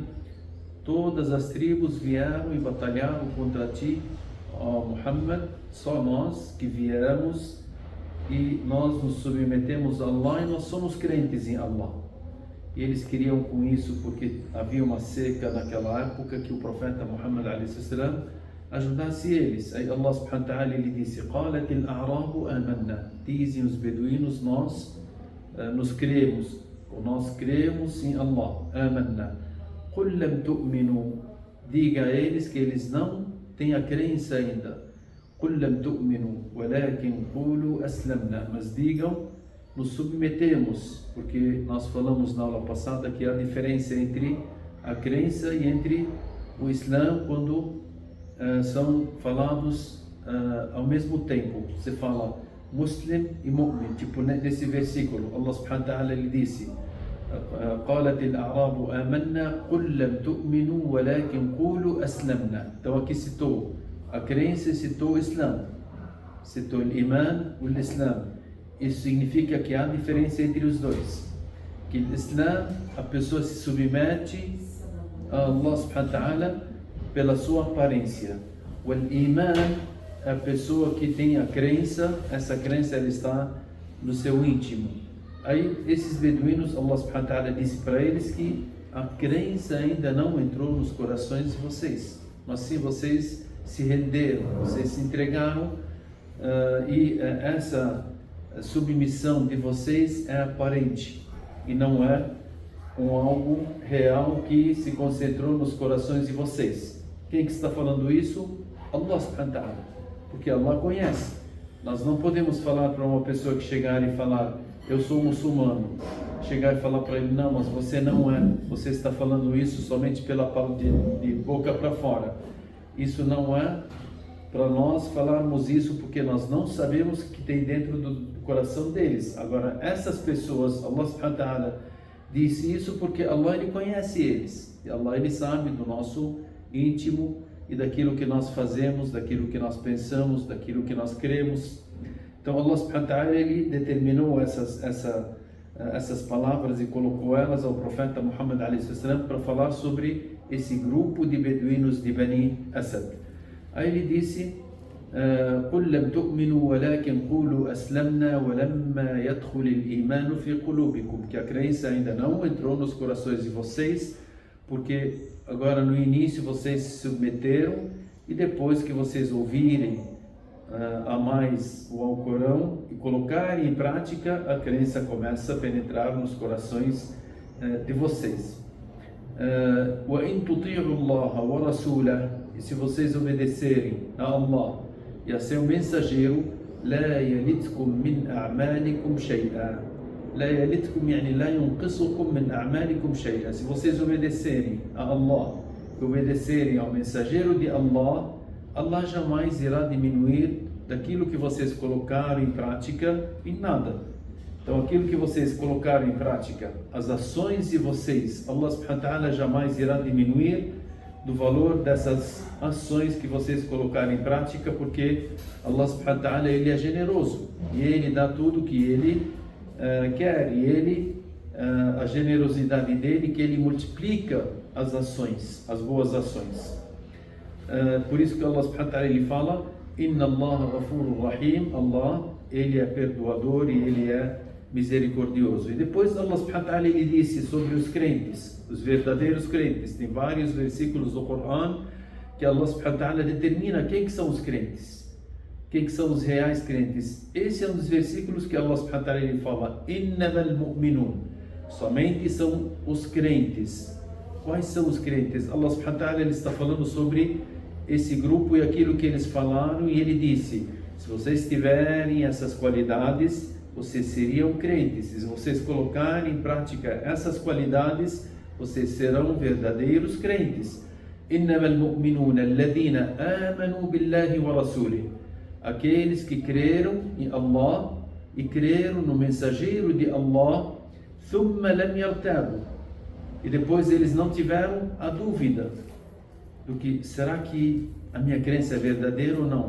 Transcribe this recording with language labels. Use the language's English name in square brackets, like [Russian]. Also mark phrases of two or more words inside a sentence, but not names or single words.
[Portuguese] todas as tribos vieram e batalharam contra ti, ó Muhammad, só nós que viemos e nós nos submetemos a Allah e nós somos crentes em Allah. E eles queriam com isso, porque havia uma seca naquela época, que o profeta Muhammad a.s. ajudasse eles. Aí Allah [Arabic] سبحانه وتعالى [Portuguese] lhe disse: [Arabic] قالت الأعراب آمنا. [Portuguese] Dizem os beduínos, nós nos cremos, ou nós cremos em Allah. [Arabic] آمنا. قل لم تؤمنوا. [Portuguese] Diga a eles que eles não têm a crença ainda. [Arabic] قل لم تؤمنوا ولكن قولوا أسلمنا. [Portuguese] Mas digam, nos submetemos, porque nós falamos na aula passada que há diferença entre a crença e entre o Islã quando são falados ao mesmo tempo. Você fala Muslim e Mu'min, tipo nesse versículo Allah [Arabic] سبحانه وتعالى [Portuguese] lhe disse: [Arabic] قالت الأعراب آمنا قل لم تؤمنوا ولكن قولوا أسلمنا. [Portuguese] Então aqui citou a crença e citou o Islã, citou o Iman e o Islã. Isso significa que há diferença entre os dois, que o Islã, a pessoa se submete a Allah [Arabic] سبحانه وتعالى [Portuguese] pela sua aparência. O Iman, a pessoa que tem a crença, essa crença ela está no seu íntimo. Aí esses beduínos, Allah [Arabic] سبحانه وتعالى [Portuguese] disse para eles que a crença ainda não entrou nos corações de vocês, mas sim vocês se renderam, vocês se entregaram, e essa submissão de vocês é aparente e não é algo real que se concentrou nos corações de vocês. Quem que está falando isso? [Arabic] الله سبحانه وتعالى, [Portuguese] porque Allah conhece. Nós não podemos falar para uma pessoa que chegar e falar: eu sou muçulmano, chegar e falar para ele: não, mas você não é, você está falando isso somente pela de boca para fora. Isso não é para nós falarmos isso, porque nós não sabemos o que tem dentro do coração deles. Agora, essas pessoas, Allah [Arabic] سبحانه وتعالى [Portuguese] disse isso porque Allah ele conhece eles. E Allah ele sabe do nosso íntimo e daquilo que nós fazemos, daquilo que nós pensamos, daquilo que nós cremos. Então Allah [Arabic] سبحانه وتعالى [Portuguese] ele determinou essas palavras e colocou elas ao profeta Muhammad a.s. para falar sobre esse grupo de beduínos de Bani Asad. Aí ele disse: [Arabic] قل لم تؤمنوا ولكن قولوا أسلمنا ولما يدخل الإيمان في قلوبكم. [Portuguese] Que a crença ainda não entrou nos corações de vocês, porque agora no início vocês se submeteram e depois que vocês ouvirem a mais o Alcorão e colocarem em prática, a crença começa a penetrar nos corações de vocês. [Arabic] وَإِن تُطِيعُوا اللَّهَ وَرَسُولَهُ. [Portuguese] E se vocês obedecerem a Allah e a seu mensageiro, [Arabic] لَا يَلِتْكُمْ مِنْ أَعْمَالِكُمْ شَيْئًا. لَا يَلِتْكُمْ يعني لا ينقصكم من أعمالكم شيئا. [Portuguese] Se vocês obedecerem a Allah e obedecerem ao mensageiro de Allah, Allah jamais irá diminuir daquilo que vocês colocaram em prática em nada. Então aquilo que vocês colocaram em prática, as ações de vocês, Allah [Arabic] سبحانه وتعالى [Portuguese] jamais irá diminuir do valor dessas ações que vocês colocaram em prática, porque Allah [Arabic] سبحانه وتعالى [Portuguese] ele é generoso e ele dá tudo que ele quer, e ele a generosidade dele que ele multiplica as ações, as boas ações. Por isso que Allah [Arabic] سبحانه وتعالى [Portuguese] ele fala: [Arabic] إن الله غفور رحيم. [Portuguese] Allah, ele é perdoador e ele é misericordioso. E depois Allah [Arabic] سبحانه وتعالى [Portuguese] ele disse sobre os crentes, os verdadeiros crentes. Tem vários versículos do Corão que Allah [Arabic] سبحانه وتعالى [Portuguese] determina quem que são os crentes, quem que são os reais crentes. Esse é um dos versículos que Allah [Arabic] سبحانه وتعالى [Portuguese] ele fala: [Arabic] إنما المؤمنون. [Portuguese] Somente são os crentes. Quais são os crentes? Allah [Arabic] سبحانه وتعالى [Portuguese] ele está falando sobre esse grupo e aquilo que eles falaram, e ele disse: se vocês tiverem essas qualidades, vocês seriam crentes. Se vocês colocarem em prática essas qualidades, vocês serão verdadeiros crentes. [Arabic] إنما المؤمنون الذين آمنوا بالله ورسوله. [Portuguese] Aqueles que creram em Allah e creram no mensageiro de Allah, [Arabic] ثم لم يرتابوا. [Portuguese] E depois eles não tiveram a dúvida do que, será que a minha crença é verdadeira ou não?